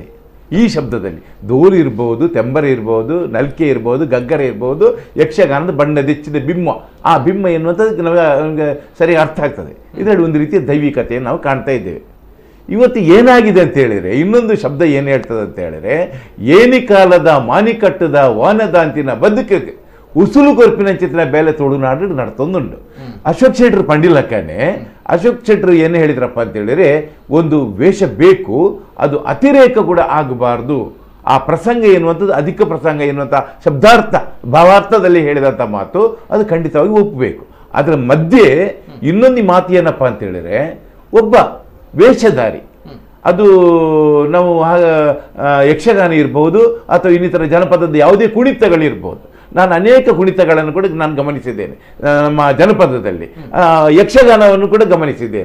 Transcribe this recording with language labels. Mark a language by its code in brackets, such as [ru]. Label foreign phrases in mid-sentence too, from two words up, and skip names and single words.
[kn] ಈ ಶಬ್ದದಲ್ಲಿ ದೋಲು ಇರ್ಬೋದು, ತೆಂಬರ ಇರ್ಬೋದು, ನಲ್ಕೆ ಇರ್ಬೋದು, ಗಗ್ಗರ ಇರ್ಬೋದು, ಯಕ್ಷಗಾನದ ಬಣ್ಣದೆಚ್ಚಿದ ಬಿಮ್ಮ. ಆ ಬಿಮ್ಮ ಎನ್ನುವಂಥದ್ದು ನಮಗೆ ಸರಿಯಾಗಿ ಅರ್ಥ ಆಗ್ತದೆ. ಇದರಲ್ಲಿ ಒಂದು ರೀತಿಯ ದೈವಿಕತೆಯನ್ನು ನಾವು ಕಾಣ್ತಾ ಇದ್ದೇವೆ. ಇವತ್ತು ಏನಾಗಿದೆ ಅಂತ ಹೇಳಿದರೆ, ಇನ್ನೊಂದು ಶಬ್ದ ಏನು ಹೇಳ್ತದೆ ಅಂತ ಹೇಳಿದರೆ, [tcy] ಏನಿ ಕಾಲದ ಮಾನಿಕಟ್ಟದ ವಾನದಾಂತಿನ ಬದುಕಿಗೆ ಉಸುಲು ಕೊರ್ಪಿನ ಚಿತ್ರ ಬೇಲೆ ತುಳುನಾಡು ನಡ್ತೊಂದುಂಟು. [kn] ಅಶೋಕ್ ಶೆಟ್ರು ಪಂಡಿಲಕ್ಕನೆ ಅಶೋಕ್ ಶೆಟ್ರು ಏನು ಹೇಳಿದ್ರಪ್ಪ ಅಂತ ಹೇಳಿದರೆ, ಒಂದು ವೇಷ ಬೇಕು, ಅದು ಅತಿರೇಕ ಕೂಡ ಆಗಬಾರ್ದು. ಆ ಪ್ರಸಂಗ ಎನ್ನುವಂಥದ್ದು ಅಧಿಕ ಪ್ರಸಂಗ ಎನ್ನುವಂಥ ಶಬ್ದಾರ್ಥ ಭಾವಾರ್ಥದಲ್ಲಿ ಹೇಳಿದಂಥ ಮಾತು ಅದು ಖಂಡಿತವಾಗಿ ಒಪ್ಪಬೇಕು. ಅದರ ಮಧ್ಯೆ ಇನ್ನೊಂದು ಮಾತು ಏನಪ್ಪ ಅಂತ ಹೇಳಿದರೆ, ಒಬ್ಬ ವೇಷಧಾರಿ, ಅದು ನಾವು ಯಕ್ಷಗಾನ ಇರ್ಬೋದು ಅಥವಾ ಇನ್ನಿತರ ಜನಪದದ ಯಾವುದೇ ಕುಣಿತಗಳಿರ್ಬೋದು, ನಾನು ಅನೇಕ ಕುಣಿತಗಳನ್ನು ಕೂಡ ನಾನು ಗಮನಿಸಿದ್ದೇನೆ, ನಮ್ಮ ಜನಪದದಲ್ಲಿ ಯಕ್ಷಗಾನವನ್ನು ಕೂಡ ಗಮನಿಸಿದ್ದೇನೆ.